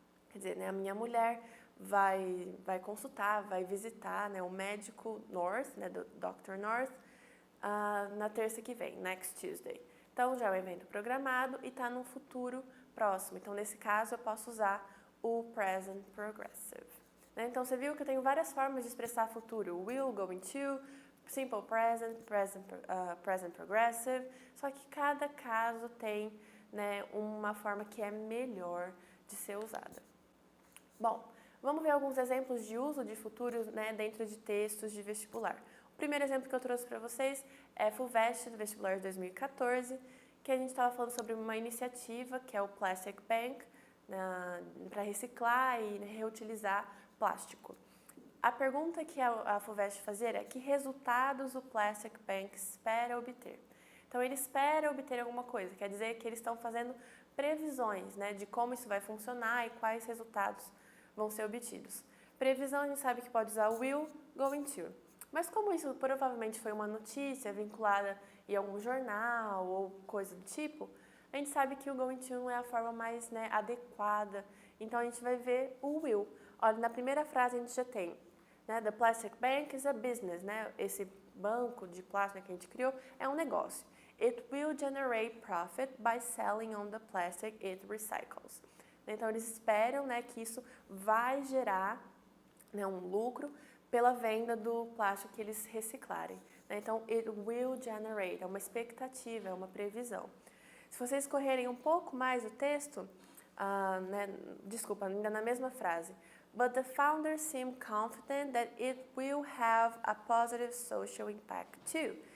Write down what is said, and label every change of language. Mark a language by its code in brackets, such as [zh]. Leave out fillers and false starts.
[pt] Quer dizer, né, a minha mulher vai consultar, vai visitar, né, o médico North, né, do Dr. North, na terça que vem, [en] next Tuesday. [pt] Então, já é um evento programado e está no futuro próximo. Então, nesse caso, eu posso usar o present progressive. Né? Então, você viu que eu tenho várias formas de expressar futuro. Will, going to, simple present, present progressive. Só que cada caso tem, né, uma forma que é melhor de ser usada. Bom, vamos ver alguns exemplos de uso de futuro, né, dentro de textos de vestibular. O primeiro exemplo que eu trouxe para vocês é FUVEST, do vestibular de 2014, que a gente estava falando sobre uma iniciativa que é o Plastic Bank, para reciclar e reutilizar plástico. A pergunta que a FUVEST fazia é que resultados o Plastic Bank espera obter. Então, ele espera obter alguma coisa, quer dizer que eles estão fazendo previsões, né, de como isso vai funcionar e quais resultados vão ser obtidos. Previsão, a gente sabe que pode usar will, going to. Mas como isso provavelmente foi uma notícia vinculada em algum jornal ou coisa do tipo, a gente sabe que o going to não é a forma mais, né, adequada. Então, a gente vai ver o will. Olha, na primeira frase a gente já tem, né, [en] the plastic bank is a business, [pt] né, esse banco de plástico que a gente criou é um negócio. [en] It will generate profit by selling on the plastic it recycles. [pt] Então, eles esperam, né, que isso vai gerar, né, um lucro pela venda do plástico que eles reciclarem. Né? Então, [en] it will generate, [pt] é uma expectativa, é uma previsão. Se vocês correrem um pouco mais o texto, né, desculpa, ainda na mesma frase, [en] but the founders seem confident that it will have a positive social impact too.